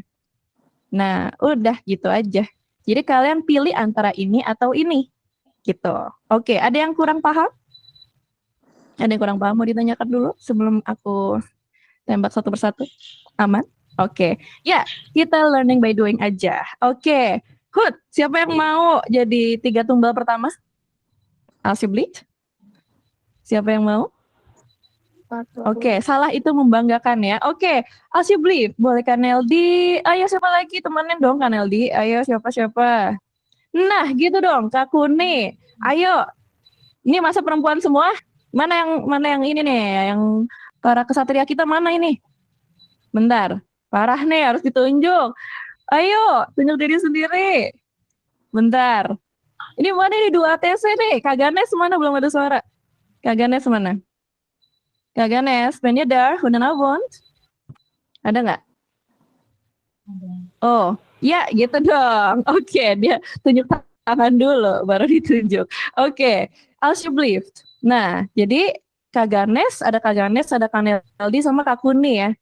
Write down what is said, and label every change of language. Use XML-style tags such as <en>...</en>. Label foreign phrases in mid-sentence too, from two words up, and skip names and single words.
<id>Nah, udah gitu aja. Jadi kalian pilih antara ini atau ini. Gitu. Oke, ada yang kurang paham? Ada yang kurang paham mau ditanyakan dulu sebelum aku tembak satu persatu? Aman? Oke. Ya, kita</id> <en>learning by doing</en> <id>aja. Oke. Good. Siapa yang mau jadi 3 tumbal pertama? Alsjeblieft. Siapa yang mau? Oke, salah itu membanggakan ya. Oke, alsjeblieft. Boleh Kaneldi. Ayo siapa lagi? Temenin dong Kaneldi. Ayo siapa-siapa. Nah, gitu dong, Kak Kuni. Ayo, ini masa perempuan semua? Mana yang ini nih, yang para kesatria kita mana ini? Bentar, parah nih harus ditunjuk. Ayo, tunjuk diri sendiri. Bentar. Ini mana nih dua ATC nih? Kak Ganes mana belum ada suara? Kak Ganes mana? Kak Ganes,</id> <nl>ben je daar? Goedenavond.</nl> <id>Ada nggak? Oh, ya gitu dong. Oke, dia tunjuk tangan dulu, baru ditunjuk. Oke, alsjeblieft. Nah, jadi Kak Ganes, ada Kak Ganes, ada Kak Neldi, sama Kak Kuni ya.</id>